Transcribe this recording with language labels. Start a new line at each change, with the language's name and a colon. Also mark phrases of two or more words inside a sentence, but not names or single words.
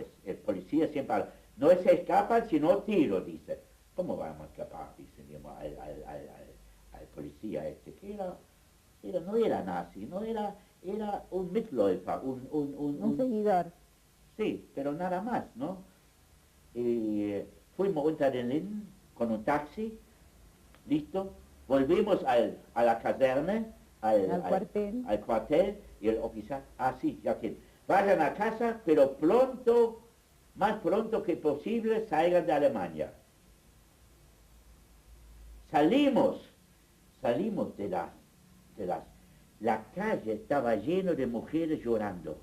Spanish: El policía siempre habla, no se escapan sino tiro, dice. ¿Cómo vamos a escapar? Dice al policía que no era nazi, era un Mitläufer, Un seguidor. Sí, pero nada más, ¿no? Fuimos unter den Linden con un taxi, listo, volvimos a la caserna, al cuartel, y el oficial, sí, ya tiene. Vayan a casa, pero pronto, más pronto que posible, salgan de Alemania. Salimos la calle estaba lleno de mujeres llorando.